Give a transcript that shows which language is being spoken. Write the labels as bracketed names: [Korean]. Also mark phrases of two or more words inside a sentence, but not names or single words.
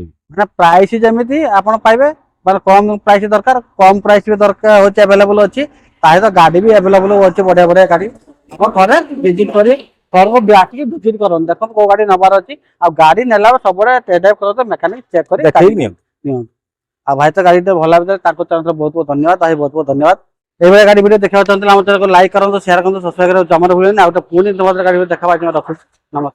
[Odia] ମାନେ ପ୍ରାଇସ୍ ଯେମିତି ଆପଣ ପାଇବେ ମାନେ କମ ପ୍ରାଇସ୍ ଦରକାର କମ ପ୍ରାଇସ୍ ବି ଦରକାର ହଉଛି ଆଭେଲେବଲ ଅଛି ତା ସହିତ ଗାଡି ବି ଆଭେଲେବଲ ଅଛି ବଢିଆ ବଢିଆ ଗାଡି ଆପଣ ଥରେ ଭିଜିଟ କରି ଆସିକି ଭିଜିଟ କରନ୍ତୁ ଦେଖନ୍ତୁ କୋଉ ଗାଡି ନେବାର ଅଛି ଆଉ ଗାଡି ନେଲା ବେଳେ ସବୁବେଳେ [English] test drive [Odia] କରନ୍ତୁ [English] mechanic check [Odia] କରି ନିଅନ୍ତୁ ଆଉ ଭାଇ ତ ଗାଡି ଭଲ ଭିତରେ ତାଙ୍କୁ ବହୁତ ବହୁତ ଧନ୍ୟବାଦ ଭାଇ ବହୁତ ବହୁତ ଧନ୍ୟବାଦ [Bangla] এইভাবে গাড়ি ভিডিও দেখাতে চাইলে আমার চ্যানেল লাইক [Odia] করନ୍ତୁ ସେୟାର କରନ୍ତୁ ସବସ୍କ୍ରାଇବ କରିବାକୁ ଜମାରୁ ଭୁଲେନି ଆଉ ଗୋଟେ ପୁଣି তোমাদের ଗାଡି ଦେଖା ରଖୁଛି ନମସ୍କାର।